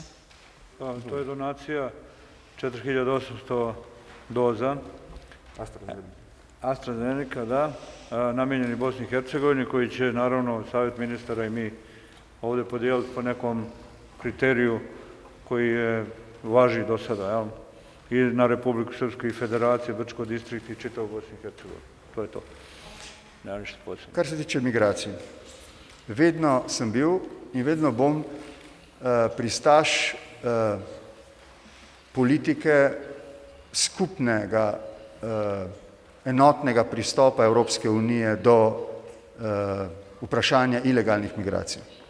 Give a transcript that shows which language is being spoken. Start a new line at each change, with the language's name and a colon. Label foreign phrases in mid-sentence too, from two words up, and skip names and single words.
Bosnian: To je donacija 4800 doza AstraZeneca, da, namijenjeni Bosni i Hercegovini, koji će naravno Savjet ministara i mi ovdje podijeliti po nekom kriteriju koji je važi do sada, jel? I na Republiku Srpsku i Federaciju, Brčko distrikt i čitav Bosni i Hercegovini. To je to. Nema ništa posebno.
Slovenian: Kar se tiče migracij, vedno sem bil in vedno bom pristaš politike skupnega enotnega pristopa Evropske unije do vprašanja ilegalnih migracij.